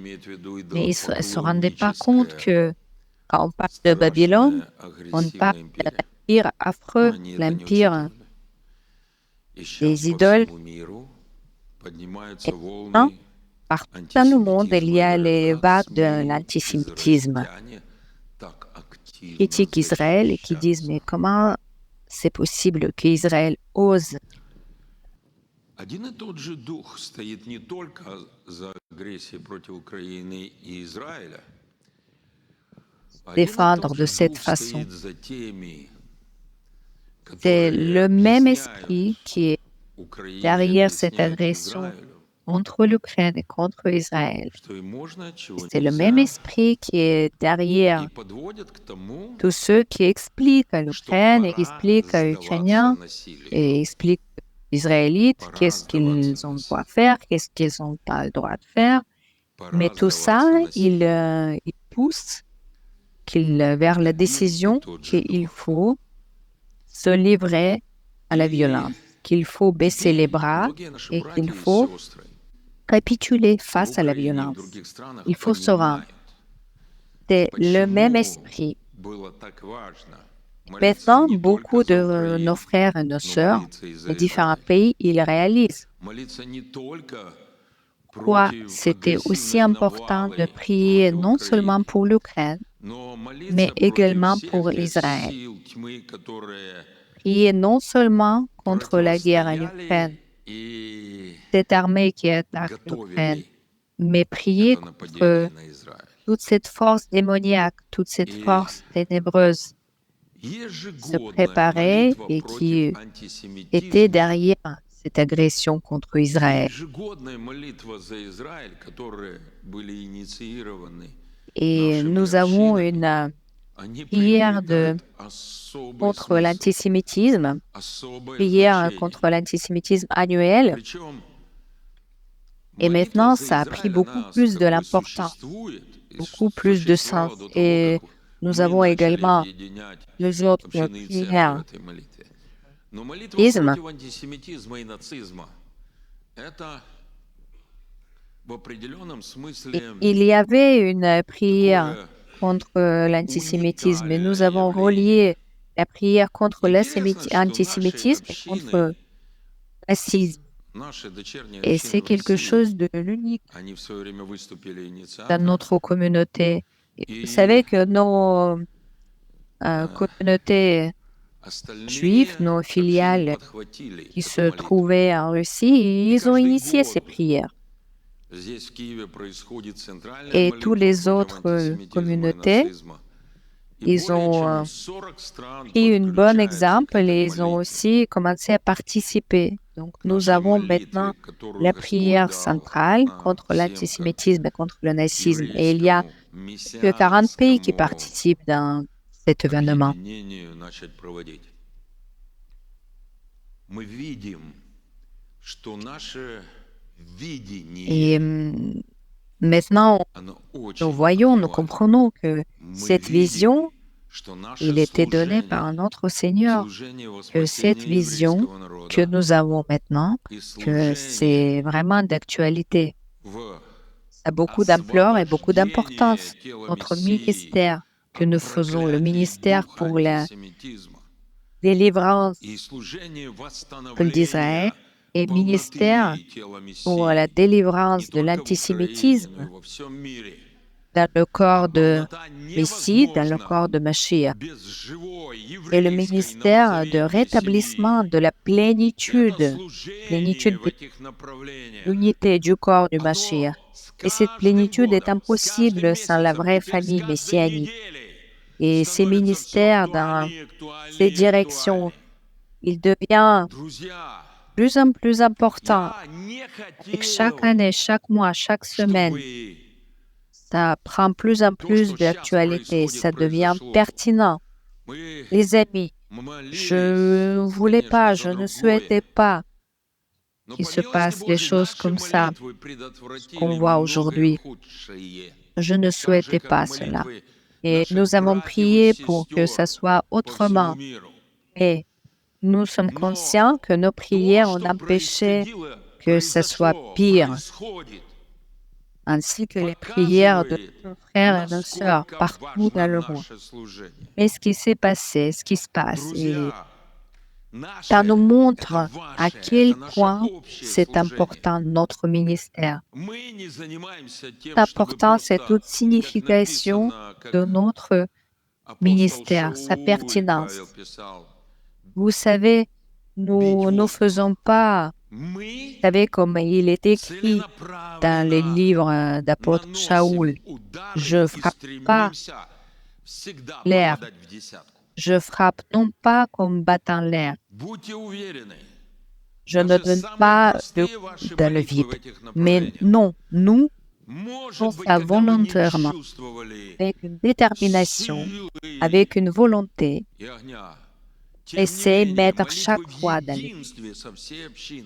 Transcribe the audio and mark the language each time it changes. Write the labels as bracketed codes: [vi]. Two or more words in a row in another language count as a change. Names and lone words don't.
[fr] Mais ils ne se rendaient pas compte que quand on parle de Babylone, on parle de l'empire affreux, l'empire des idoles. Et maintenant, partout dans le monde, il y a les vagues de l'antisémitisme qui critiquent Israël et qui disent « Mais comment c'est possible qu'Israël ose ?» [ru] Один и тот же дух стоит не только за агрессией против Украины и Израиля, [fr] défendre de cette façon. C'est le même esprit qui est derrière cette agression contre l'Ukraine et contre Israël. [ru] что им можно, чего [fr] C'est le même [ru] нельзя, [fr] esprit qui est [ru] и [fr] derrière [ru] подводят к тому, [fr] tous ceux qui expliquent à [ru] что [fr] l'Ukraine et qui [ru] пора [fr] expliquent aux [ru] сдаваться [fr] Ukrainiens [ru] насилию, [fr] et expliquent aux Israélites [ru] пора [fr] qu'est-ce [ru] сдаваться [fr] qu'ils ont le droit de [ru] насилию, [fr] faire, qu'est-ce qu'ils n'ont pas le droit de faire. Mais [ru] пора [fr] tout ça, [ru] сдаваться насилию. [fr] il pousse vers la [ru] Один и [fr] décision [ru] тот же [fr] qu'il [ru] дух. [fr] faut se livrer à la [ru] И [fr] violence, qu'il faut baisser les [ru] теперь [fr] bras [ru] многие наши [fr] et qu'il [ru] братья и [fr] faut [ru] сестры [fr] capituler [ru] в [fr] face à la [ru] Украине и в [fr] violence. [ru] других странах [fr] Il faut se rendre. [ru] понимают, [fr] C'est le même [ru] почему [fr] esprit. [ru] было так важно молиться [fr] Maintenant, [ru] не только [fr] beaucoup [ru] за [fr] de nos [ru] Украину, [fr] frères et nos [ru] но [fr] sœurs [ru] молиться и [fr] de [ru] за [fr] différents [ru] Израиль. [fr] pays, ils réalisent [ru] Молиться не только [fr] pourquoi [ru] против [fr] c'était aussi [ru] агрессивной [fr] important de [ru] навалы [fr] prier [ru] против [fr] non [ru] Украины, [fr] seulement pour l'Ukraine, [ru] но [fr] mais [ru] молиться против [fr] également pour [ru] всех тех [fr] Israël. [ru] сил тьмы, которые [fr] Prier non seulement contre la guerre en [ru] противостояли [fr] Ukraine, [ru] и [fr] cette armée qui attaque l'Ukraine, [ru] готовили [fr] mais prier [ru] это нападение [fr] contre [ru] на Израиль. [fr] toute cette force démoniaque, toute cette [ru] И [fr] force ténébreuse se [ru] ежегодная [fr] préparait [ru] молитва [fr] et [ru] против [fr] qui était [ru] антисемитизма [fr] derrière cette agression contre [ru] и [fr] Israël. [ru] ежегодная молитва за Израиль, которые были инициированы [fr] Et [ru] нашими [fr] nous avons [ru] общинами, [fr] une [ru] они [fr] prière [ru] приобретают особый [fr] contre [ru] смысл, [fr] l'antisémitisme, [ru] особое [fr] prière [ru] значение. [fr] contre l'antisémitisme annuelle. [ru] Причем [fr] Et [ru] молитва [fr] maintenant, [ru] за [fr] ça a pris [ru] Израиль, [fr] beaucoup [ru] она с [fr] plus de [ru] тобой [fr] l'importance, [ru] существует, и [fr] beaucoup plus de [ru] существовала [fr] sens. [ru] до того, [fr] Et [ru] как [fr] nous [ru] мы [fr] avons [ru] начали [fr] également [ru] объединять [fr] les autres [ru] общины и церкви в [fr] prières. [ru] этой молитве. Но молитва Isme. против антисемитизма и нацизма — это в определенном смысле [fr] Il y avait une prière [ru] такое [fr] contre l'antisémitisme et nous [ru] уникальное [fr] avons [ru] явление. [fr] relié la prière contre [ru] Интересно, что наши [fr] l'antisémitisme et [ru] общины, [fr] contre le racisme. [ru] наши дочерние [fr] Et [ru] общины [fr] c'est [ru] в [fr] quelque [ru] России, [fr] chose de l'unique [ru] они в свое время выступили [fr] dans [ru] инициаторами. [fr] notre communauté. Et vous [ru] И [fr] savez que nos communautés juives, [ru] остальные [fr] nos [ru] общины [fr] filiales [ru] подхватили [fr] qui [ru] эту [fr] se [ru] молитву. [fr] trouvaient en Russie, [ru] И [fr] ils ont [ru] каждый [fr] initié ces [ru] год [fr] prières. [ru] здесь, в Киеве, происходит центральная [fr] Et tous [ru] молитва [fr] les [ru] против [fr] autres [ru] антисемитизма и [fr] communautés, [ru] нацизма. И [fr] ils [ru] более [fr] ont [ru] чем 40 стран [fr] pris un bon [ru] подключаются [fr] exemple [ru] к этой [fr] et ils ont [ru] молитве. [fr] aussi commencé à participer. Donc, [ru] К [fr] nous [ru] нашей [fr] avons [ru] молитве, [fr] maintenant [ru] которую [fr] la [ru] Господь [fr] prière [ru] дал [fr] centrale [ru] нам [fr] contre [ru] всем, как [fr] l'antisémitisme et contre le nazisme. Et il y a [ru] еврейскому [fr] que 40 pays qui [ru] мессианскому [fr] participent dans cet événement. [ru] объединению начать проводить. Мы видим, что наше видение, [fr] Et maintenant, [ru] оно [fr] nous [ru] очень [fr] voyons, nous [ru] актуально. [fr] comprenons que [ru] Мы [fr] cette [ru] видим, [fr] vision, [ru] что наше [fr] il était donné par [ru] служение, [fr] notre Seigneur, [ru] служение во [fr] que cette [ru] спасение [fr] vision [ru] еврейского [fr] que [ru] народа [fr] nous avons maintenant, [ru] и [fr] que [ru] служение [fr] c'est vraiment d'actualité. [ru] в [fr] Ça a beaucoup d'ampleur et beaucoup [ru] освобождение [fr] d'importance. [ru] тела [fr] Notre [ru] Мессии [fr] ministère que [ru] от [fr] nous faisons, le [ru] проклятий [fr] ministère [ru] духа [fr] pour la [ru] антисемитизма [fr] délivrance [ru] и служение [fr] peuple d'Israël [ru] восстановления [fr] et ministère [ru] полноты тела [fr] pour la [ru] Мессии [fr] délivrance [ru] не [fr] de [ru] только в Украине, но и [fr] l'antisémitisme [ru] во всем мире. [fr] dans le [ru] А [fr] corps de [ru] полнота [fr] Messie, dans le [ru] невозможна [fr] corps de Mashiach. [ru] без живой [fr] Et le [ru] еврейской [fr] ministère de [ru] новозаветной [fr] rétablissement [ru] семьи. [fr] de la [ru] И это [fr] plénitude, [ru] служение [fr] plénitude [ru] в [fr] de [ru] этих направлениях, [fr] l'unité du corps du [ru] оно [fr] Mashiach. [ru] с [fr] Et cette [ru] каждым [fr] plénitude est [ru] годом, с каждым [fr] impossible sans la [ru] месяцем, [fr] vraie [ru] теперь с [fr] famille [ru] каждой [fr] messianique. [ru] неделей [fr] Et ces [ru] становится все [fr] ministères dans [ru] актуальнее, [fr] ces [ru] актуальнее, [fr] directions, [ru] актуальнее. [fr] il devient [ru] Друзья, [fr] de plus en plus important. [ru] я не [fr] Et que chaque [ru] хотел, [fr] année, chaque mois, chaque semaine, [ru] чтобы [fr] ça prend plus en [ru] то, [fr] plus [ru] что сейчас [fr] d'actualité, [ru] происходит, [fr] ça devient [ru] произошло. [fr] pertinent. [ru] Мы [fr] Les amis, [ru] молились, [fr] je ne voulais [ru] конечно, [fr] pas, [ru] за [fr] je ne [ru] другое. [fr] souhaitais pas [ru] Но [fr] qu'il [ru] по [fr] se [ru] милости [fr] passe des [ru] Божьей [fr] choses [ru] наши [fr] comme ça, [ru] молитвы [fr] qu'on [ru] предотвратили [fr] voit [ru] многое [fr] aujourd'hui. [ru] худшее. [fr] Je ne [ru] Так же, [fr] souhaitais [ru] как [fr] pas cela. [ru] молитвы [fr] Et [ru] наших [fr] nous avons [ru] братьев и [fr] prié pour que ça [ru] сестер [fr] soit [ru] по всему [fr] autrement. [ru] миру. [fr] Et nous sommes [ru] Но [fr] conscients que nos [ru] то, [fr] prières ont [ru] что [fr] empêché [ru] происходило, [fr] que ça soit [ru] произошло, [fr] pire, [ru] происходит, [fr] ainsi que les prières de [ru] показывает, [fr] nos frères et nos sœurs [ru] насколько [fr] partout dans [ru] важно [fr] le monde. [ru] наше служение. [fr] Mais ce qui s'est passé, ce qui se passe, et [ru] Друзья, [fr] ça nous [ru] наше — [fr] montre [ru] это [fr] à [ru] ваше, [fr] quel [ru] это наше [fr] point [ru] общее [fr] c'est [ru] служение. [fr] important notre ministère. [ru] Мы не занимаемся тем, [fr] C'est [ru] чтобы [fr] important, c'est [ru] просто, [fr] toute [ru] как [fr] signification [ru] написано, как [fr] de notre [ru] апостол [fr] ministère, sa [ru] Шауль [fr] pertinence. [ru] Павел писал, [fr] Vous savez, nous ne faisons pas, [ru] мы [fr] vous savez, comme il est écrit dans les [ru] целенаправленно [fr] livres d'apôtre Shaoul, [ru] наносим удары [fr] je [ru] и [fr] frappe pas [ru] стремимся всегда [fr] l'air, [ru] попадать в десятку. [fr] je frappe non pas comme battant l'air, [ru] Будьте уверены, [fr] je ne donne pas dans le vide. Mais non, nous, faisons ça volontairement, avec une détermination, avec une volonté, essayer de mettre chaque foi dans le vide.